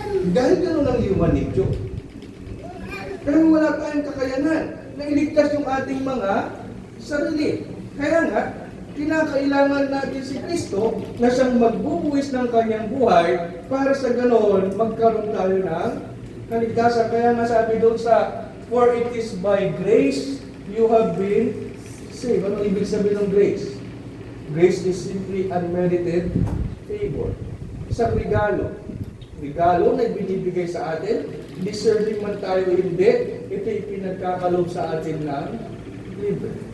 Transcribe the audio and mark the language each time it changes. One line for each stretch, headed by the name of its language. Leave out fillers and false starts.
Filipino: Dahil gano'n ang human nature. Pero wala tayong kakayanan na iligtas yung ating mga sarili. Kaya nga, kinakailangan natin si Kristo na siyang magbubuwis ng kanyang buhay para sa gano'n magkaroon tayo ng kaligtasan. Kaya nga sabi doon sa,
English: for it is by grace you have been saved.
Filipino: Ano ibig sabihin ng grace?
English: Grace is simply unmerited favor.
Filipino: Isang regalo. Regalo na ibinibigay sa atin, deserving man tayo hindi, ito ipinagkakaloob sa atin ng libre.